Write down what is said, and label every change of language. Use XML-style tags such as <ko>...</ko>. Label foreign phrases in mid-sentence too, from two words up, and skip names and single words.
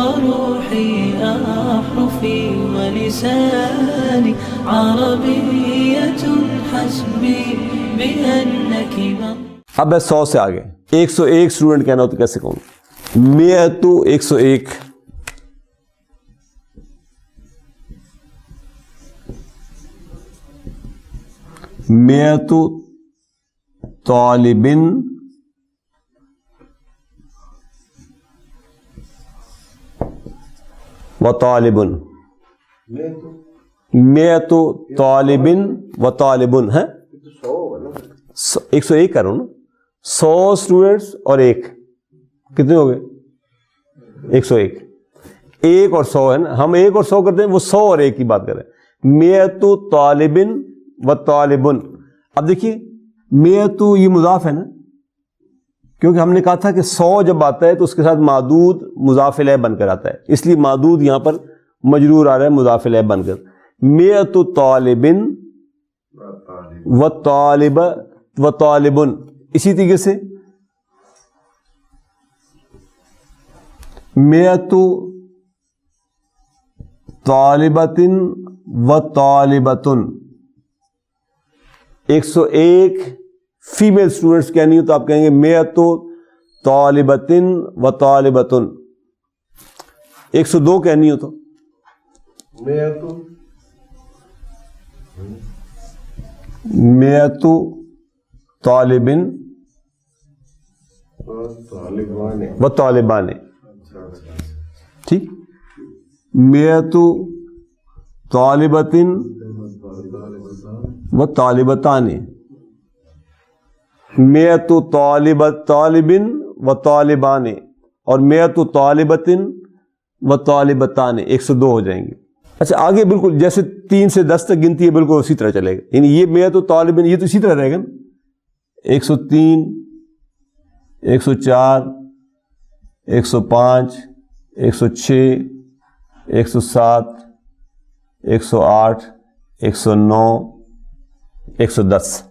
<ar>روحي أحرفي ولساني عربية حسبي بأنك</ar> <ur>اب ہے 100 سے آگے. 101 اسٹوڈنٹ کہنا ہو تو کیسے کہوں؟</ur> <ar>مئۃ 101. مئۃ طالب و طالب. مئۃ طالب و طالب</ar> <ur>ہے 101 کر رہا ہوں نا. 100 اسٹوڈینٹس اور ایک کتنے ہو گئے؟ 101. ایک اور 100 ہے نا. ہم ایک اور 100 کرتے ہیں, وہ 100 اور ایک کی بات کر رہے ہیں.</ur> <ar>مئۃ طالب و طالب.</ar> <ur>اب دیکھیے مئۃ یہ مضاف ہے نا, کیونکہ ہم نے کہا تھا کہ 100 جب آتا ہے تو اس کے ساتھ معدود مضاف الیہ بن کر آتا ہے, اس لیے معدود یہاں پر مجرور آ رہا ہے مضاف الیہ بن کر.</ur> <ar>مئۃ طالب و طالب و طالب.</ar> <ur>اسی طریقے سے</ur> <ar>مئۃ طالبۃ و طالبۃ.</ar> <ur>101</ur> <en>female students</en> <ur>کہنی ہو تو آپ کہیں گے</ur> <ar>مئۃ طالبۃ و طالبۃ.</ar> <ur>102 کہنی ہو تو</ur> <ar>مئۃ طالب و طالبان.</ar> <ur>ٹھیک.</ur> <ar>مئۃ طالبۃ و طالبتان. مئۃ طالب و طالبان اور مئۃ طالبۃ و طالبتان</ar> <ur>102 ہو جائیں گے. اچھا آگے بالکل جیسے 3 سے 10 تک گنتی ہے بالکل اسی طرح چلے گا. یعنی یہ</ur> <ar>مئۃ طالب</ar> <ur>یہ تو اسی طرح رہے گا نا. 103 104 105 106 107 108 109 110.</ur>